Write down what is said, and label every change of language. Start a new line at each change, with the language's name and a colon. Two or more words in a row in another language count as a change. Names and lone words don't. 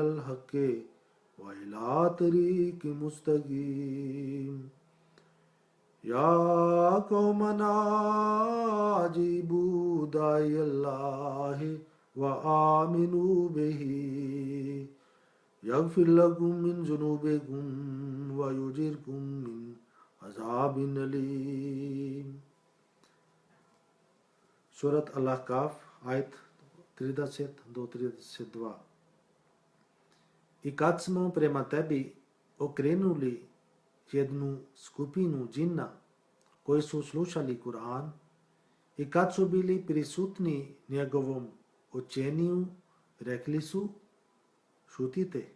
Arabic: الْحَقِّ وَإِلَى طَرِيقٍ مُسْتَقِيمٍ يَا قَوْمَنَا أَجِيبُوا دَاعِيَ اللَّهِ وَآمِنُوا بِهِ يَغْفِرْ لَكُم مِّن ذُنُوبِكُمْ وَيُجِرْكُم مِّنْ عَذَابٍ أَلِيمٍ.
Bosnian: Surat Al-Ahqaf, ajet 30 do 32. I kad smo prema tebi okrenuli jednu skupinu džinna koji su slušali Kur'an i kad su bili prisutni njegovom učenju, rekli su, šutite.